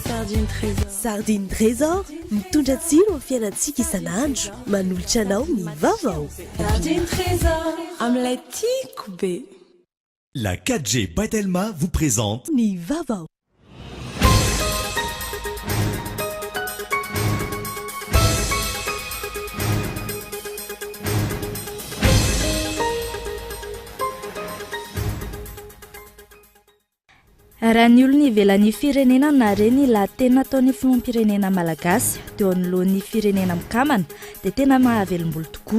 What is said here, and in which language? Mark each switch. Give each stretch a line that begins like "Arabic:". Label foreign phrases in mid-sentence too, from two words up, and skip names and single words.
Malagasy: Sardine Trésor mitondra tsiro amin'ny fiainantsika isan'andro, manolotra anao ny vaovao. Sardine Trésor amin'ilay tiako be.
French: La 4G Patelma vous présente
Malagasy: Ny vaovao. Raha ny olona ivelan'ny firenena na reny la tena ataon'ny filoham-pirenena malagasy teo anoloan'ny firenena mikamana dia tena mahavelom-bolo tokoa.